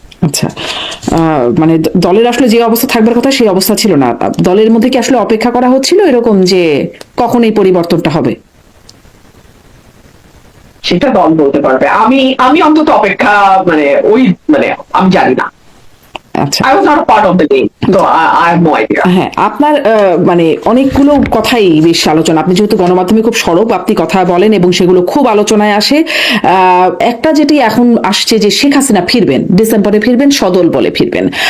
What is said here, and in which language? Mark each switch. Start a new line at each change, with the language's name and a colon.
Bangla: আচ্ছা, মানে দলের আসলে যে অবস্থা থাকবার কথা সেই অবস্থা ছিল না। দলের মধ্যে কি আসলে অপেক্ষা করা হচ্ছিল এরকম যে কখন এই পরিবর্তনটা হবে? সেটা দল বলতে পারবে, আমি অন্তত অপেক্ষা মানে আমি জানি না। আচ্ছা,
English: I was not a part of the game, so I have no idea.
Bangla: হ্যাঁ, আপনার মানে অনেকগুলো কথাই বেশ আলোচনা, আপনি যেহেতু গণমাধ্যমে খুব সরব, আপনি কথা বলেন এবং সেগুলো খুব আলোচনায় আসে। একটা যেটি এখন আসছে যে শেখ হাসিনা ফিরবেন, ডিসেম্বরে ফিরবেন, সদল বলে ফিরবেন।